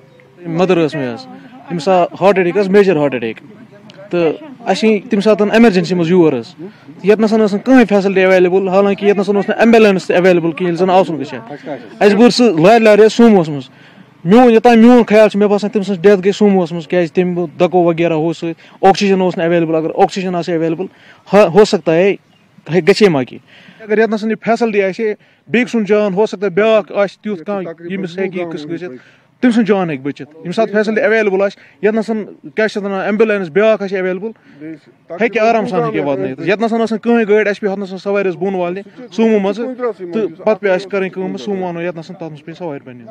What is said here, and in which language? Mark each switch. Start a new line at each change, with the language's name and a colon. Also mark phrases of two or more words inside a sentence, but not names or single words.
Kashmiri: مدر ٲس مےٚ حظ أمِس آو
English: heart attack
Kashmiri: حظ
English: major heart attack
Kashmiri: تہٕ اَسہِ یی تَمہِ ساتہٕ ایمرجنسی منٛز یور حظ ییٚتہِ نَسَن ٲس نہٕ کٕہٕنۍ
English: facility available
Kashmiri: حالانکہِ ییٚتہِ نَسَن اوس نہٕ ایمبولینس تہِ ایویلیبٕل کِہیٖنۍ ییٚلہِ زَن آسُن گژھِ ہا اَسہِ بٔر سُہ لارِ حظ سوموَس منٛز یوٚتانۍ میون خیال چھُ مےٚ باسان تٔمۍ سٕنٛز ڈیتھ گٔے سوموَس منٛز کیازِ تٔمۍ دَکو وغیرہ ہُہ سۭتۍ آکسیجن اوس نہٕ ایویلیبٕل اگر آکسیجن آسہِ ایویلیبٕل
Urdu: ہو سکتا ہے
Kashmiri: گژھِ ما کینٛہہ اگر ییٚتہِ نَسَن یہِ فیسلٹی آسہِ ہے بیٚکہِ سُنٛد جان
Urdu: ہو سکتا ہے
Kashmiri: بیٛاکھ آسہِ تیُتھ کانٛہہ ییٚمِس ہیٚکہِ یہِ قٕصہٕ گٔژھِتھ تٔمۍ سُنٛد جان ہیٚکہِ بٔچِتھ ییٚمہِ ساتہٕ
English: facility available
Kashmiri: آسہِ ییٚتنَس کیٛاہ چھِ اَتھ وَنان ایمبولینس بیٛاکھ آسہِ ایویلیبل ہیٚکہِ آرام سان ہیٚکہِ واتنٲیِتھ ییٚتنَس نہٕ کٕہٕنۍ گٲڑۍ اَسہِ پیٚیہِ ہۄتنَس سوارِ ٲس بۄن والنہِ سومو منٛزٕ تہٕ پَتہٕ پیٚیہِ اَسہِ کَرٕنۍ کٲم سومو اَنو ییٚتنَس تَتھ منٛز پیٚیہِ سوارِ پنٛنہِ